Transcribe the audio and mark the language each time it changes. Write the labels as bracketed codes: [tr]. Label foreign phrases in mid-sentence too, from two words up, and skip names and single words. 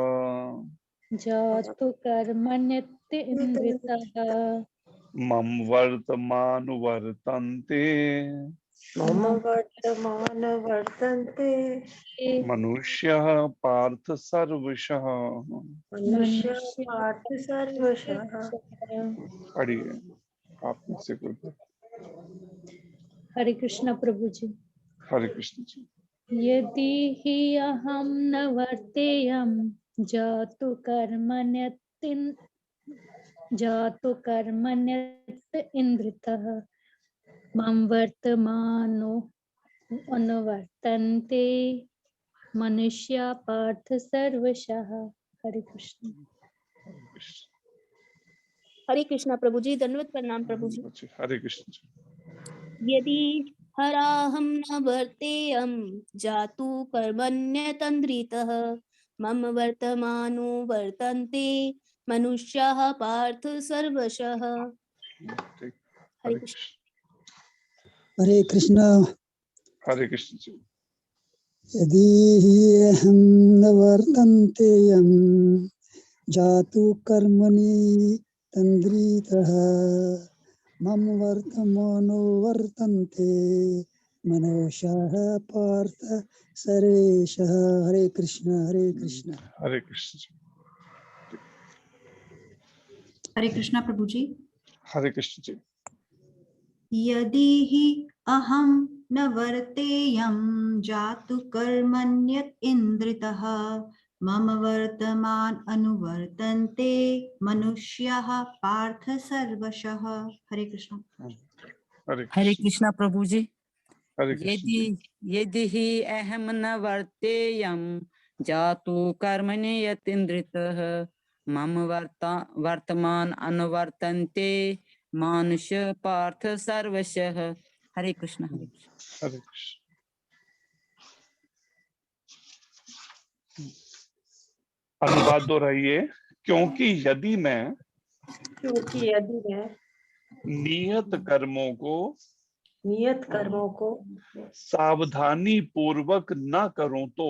[sa] जातु कर्मण्यतन्द्रितः मम वर्तमानुवर्तन्ते मम वर्तमानुवर्तन्ते मनुष्यः पार्थ सर्वशः। मनुष्यः पार्थ सर्वशः। [hi] पढ़िए आप मुझसे कोई। हरे कृष्ण प्रभु जी। हरे कृष्ण जी। [sa] यदि हि अहं न वर्तेयं जातु कर्मण्यतन्द्रितः मम वर्तमानो अनुवर्तन्ते मनुष्या पार्थ सर्वशः। [hi] हरे कृष्ण। हरे कृष्णा प्रभु जी। दंडवत प्रणाम प्रभु जी। हरे कृष्ण जी। [sa] यदि हराहं न वर्तेयं जातु कर्मण्यतन्द्रितः मम वर्तमानुवर्तन्ते मनुष्याः पार्थ सर्वशः। [hi] ठीक। हरे कृष्ण। हरे कृष्ण जी। [sa] यदि हि अहं न वर्तन्ते यं जातु कर्मणि तन्द्रितः मम वर्तमानो वर्तन्ते मनुष्याः पार्थ सर्वेशः। [hi] हरे कृष्ण हरे कृष्ण। हरे कृष्ण जी। हरे कृष्णा प्रभु जी। हरे कृष्ण जी। [sa] यदि हि अहं न वर्तेयं जातु कर्मण्यत् इन्द्रितः मम वर्तमान अनुवर्तन्ते मनुष्याः पार्थ सर्वशः। [hi] हरे कृष्ण। हरे कृष्णा प्रभु जी। हरे कृष्ण जी। [sa] यदि हि अहम न वर्तेयं जातु कर्मणि यतीन्द्रितः मम वर्तमान अनुवर्तन्ते मानुष पार्थ सर्वशः। [hi] हरे कृष्ण हरे कृष्ण। हरे कृष्ण। अनुवाद दोहराइए। क्योंकि यदि मैं नियत कर्मों को सावधानी पूर्वक न करूं